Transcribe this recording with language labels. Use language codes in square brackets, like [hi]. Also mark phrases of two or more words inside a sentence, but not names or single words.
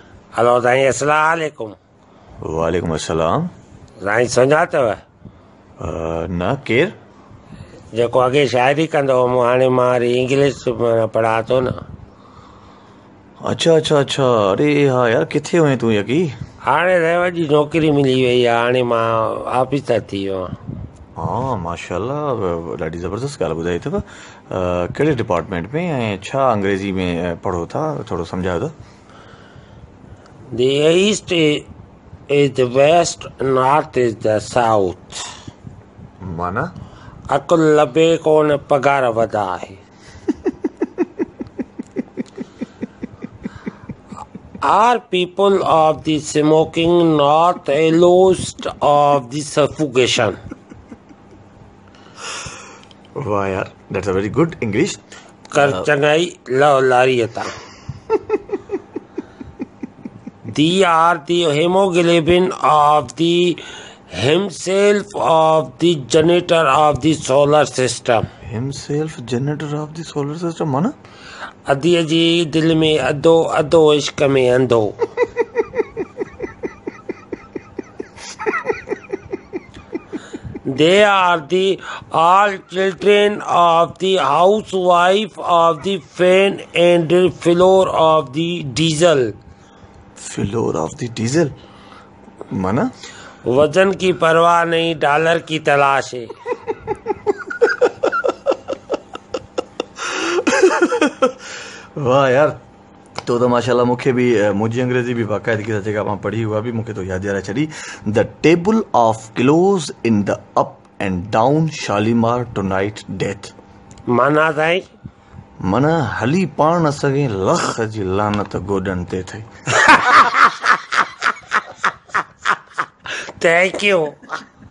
[sd] हेलो साईं, अस्सलाम वालेकुम। वालेकुम अस्सलाम। साईं सुञातव? न केर? जेको अॻे शाइरी कंदो हुउमि, हाणे मां वरी इंग्लिश पढ़ा थो न। अच्छा अच्छा अच्छा, अरे हाँ यार, किथे हुए तूं यकी? हाणे रेव जी नौकिरी मिली वई आहे, हाणे मां ऑफिसर थी वियो आहियां। हाँ माशाल्लाह, ॾाढी ज़बरदस्त ॻाल्हि ॿुधाई अथव। कहिड़े डिपार्टमेंट में ऐं छा अंग्रेज़ी में पढ़ो था, थोरो सम्झायो त? [en] The east is the west, north is the south. [sd] माना? अकुल लभे कोन, पगार वधा आहे। [en] Are people of the smoking not allost of the suffocation? [sd] वाह यार, [en] that's a very good English. [sd] कर चंगाई लव लारियता। [en] They are the hemoglobin of the himself of the generator of the solar system. Himself generator of the solar system माना? [sd] अधीअ जी दिल में अधो, अधो इश्क में अंधो। [en] They are the all children of the housewife of the fan and the floor of the diesel. floor of the diesel माना? [hi] वजन की परवाह नहीं, डॉलर की तलाश है। [sd] वाह यार, तो माशाल्लाह मूंखे बि मुंहिंजी अंग्रेज़ी बि बाक़ाइदगी सां जेका मां पढ़ी उहा बि मूंखे तो यादि ॾियाराए छॾी। [en] the table of close in the up and down Shalimar to night death [sd] माना साईं? माना हली पाण न सघे, लख जी लानत गोॾनि ते थई। [en] Thank you.